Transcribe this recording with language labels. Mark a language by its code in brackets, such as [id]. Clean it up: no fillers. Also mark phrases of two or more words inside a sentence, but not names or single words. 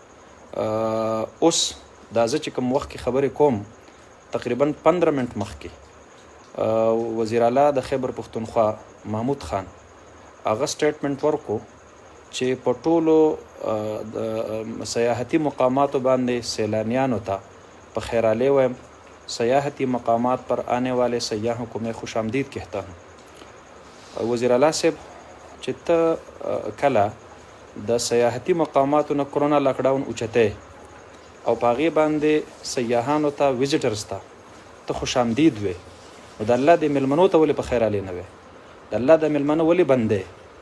[ps] اوس دا زه چې کوم وخت کې خبرې کوم تقریبا 15 منټ مخکې وزیر اعلی د خیبر پښتونخوا محمود خان هغه سټیټمنټ ورکو چې په ټولو سیاحتي مقاماتو باندې سیلانیانو ته په خیرالی ویم [ur] سیاحتی مقامات پر آنے والے سیاحوں کو میں خوش آمدید کہتا ہوں. [ps] وزیر اعلی صاحب چې ته کله د سیاحتي مقاماتو نه کرونا لاکډاون اوچتی او په هغې باندې سیاحانو ته ویزیټرز ته خوش آمدید وې، نو د الله د میلمنو ته ولې په خیرالی نه وې؟ د الله د میلمنو ولې بندې؟